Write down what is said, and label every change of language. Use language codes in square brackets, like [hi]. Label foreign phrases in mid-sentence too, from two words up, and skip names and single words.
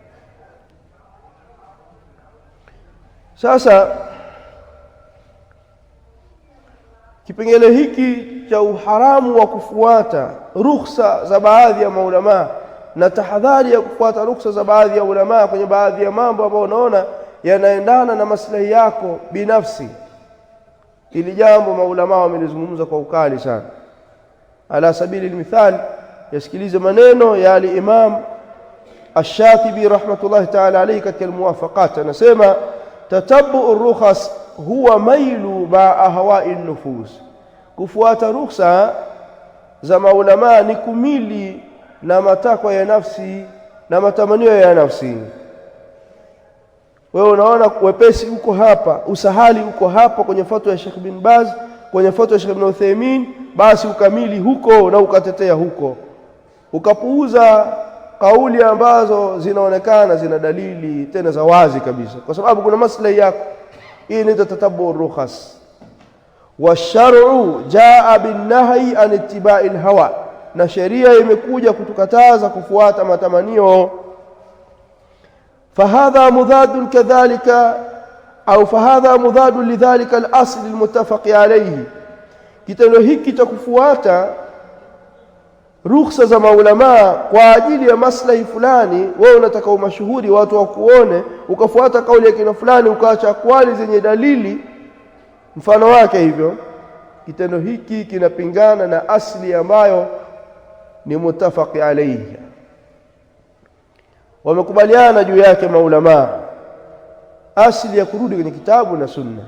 [sw] Sasa kipengele hiki cha uharamu wa kufuata rukhsa za baadhi ya maulama na tahadhari ya kufuata rukhsa za baadhi ya ulama kwenye baadhi ya mambo ambayo unaona yanaendana na maslahi yako binafsi, ili jambo maulama wamelizungumza kwa ukali sana. [ar] على سبيل المثال, [sw] yasikilize maneno ya [ar] al-Imam Ash-Shatibi رحمة الله تعالى عليه [sw] katika al-Muwafaqat, anasema [ar] تتبع الرخص هو ميل مع أهواء النفوس. [sw] Kufuata rukhsa za maulama ni kumili na matakwa ya nafsi na matamanio ya nafsi. Wewe unaona wepesi uko hapa, usahali uko hapa kwenye fatwa ya Sheikh bin Baz, kwenye fatwa ya Sheikh Ibn Uthaymeen, basi ukamili huko na ukatetea huko, ukapuuza kauli ambazo zinaonekana zina dalili tena za wazi kabisa, kwa sababu kuna maslahi yako. Hii ni [ar] تتبع الرخص. والشرع جاء بالنهي عن اتباع الهوى, [sw] na sheria imekuja kutukataza kufuata matamanio. [ar] فهذا مضاد كذلك أو فهذا مضاد لذلك الأصل المتفق عليه. [sw] Kitendo hiki cha kufuata ruhusa za maulama kwa ajili ya maslahi fulani, wewe unataka umashuhuri watu wakuone, ukafuata kauli ya kina fulani ukaacha akwali zenye dalili mfano wake hivyo, kitendo hiki kinapingana na asli ambayo ni [ar] متفق عليه, [sw] wamekubaliana juu yake maulama, asli ya kurudi kwenye kitabu na sunna.